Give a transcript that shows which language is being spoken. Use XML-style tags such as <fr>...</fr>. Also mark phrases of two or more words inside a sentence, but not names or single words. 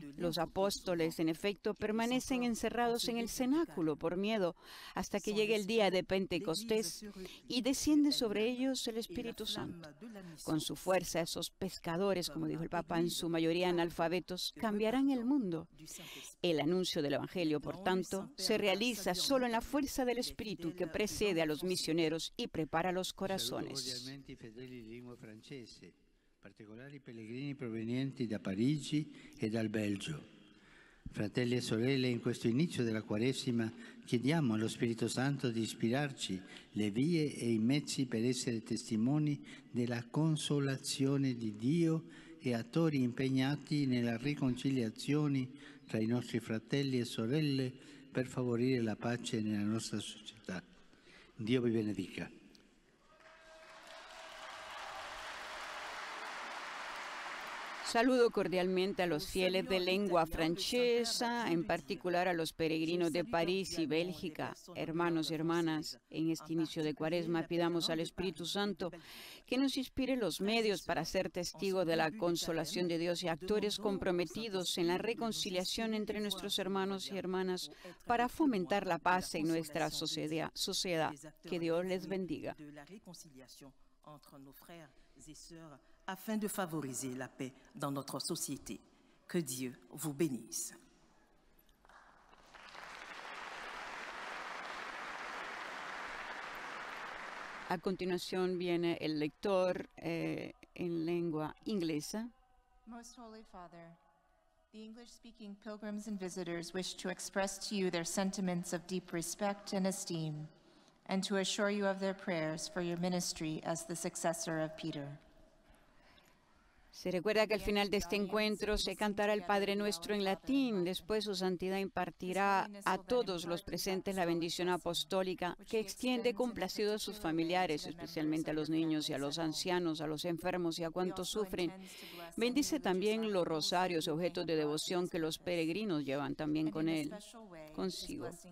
<es>Los apóstoles, en efecto, permanecen encerrados en el cenáculo por miedo hasta que llegue el día de Pentecostés y desciende sobre ellos el Espíritu Santo. Con su fuerza, esos pescadores, como dijo el Papa, en su mayoría analfabetos, cambiarán el mundo. El anuncio del Evangelio, por tanto, se realiza solo en la fuerza del Espíritu que precede a los misioneros y prepara los corazones.</es> <it>Particolari pellegrini provenienti da Parigi e dal Belgio. Fratelli e sorelle, in questo inizio della Quaresima chiediamo allo Spirito Santo di ispirarci le vie e i mezzi per essere testimoni della consolazione di Dio e attori impegnati nella riconciliazione tra i nostri fratelli e sorelle per favorire la pace nella nostra società. Dio vi benedica.</it> <es>Saludo cordialmente a los fieles de lengua francesa, en particular a los peregrinos de París y Bélgica. Hermanos y hermanas, en este inicio de Cuaresma pidamos al Espíritu Santo que nos inspire los medios para ser testigos de la consolación de Dios y actores comprometidos en la reconciliación entre nuestros hermanos y hermanas para fomentar la paz en nuestra sociedad. Que Dios les bendiga.</es> <fr>Afin de favoriser la paix dans notre société. Que Dieu vous bénisse.</fr> <es>A continuación viene el lector en lengua inglesa.</es> <en>Most Holy Father, the English-speaking pilgrims and visitors wish to express to you their sentiments of deep respect and esteem, and to assure you of their prayers for your ministry as the successor of Peter.</en> <es>Se recuerda que al final de este encuentro se cantará el Padre Nuestro en latín. Después su santidad impartirá a todos los presentes la bendición apostólica que extiende complacido a sus familiares, especialmente a los niños y a los ancianos, a los enfermos y a cuantos sufren. Bendice también los rosarios, objetos de devoción que los peregrinos llevan también con él, consigo.</es>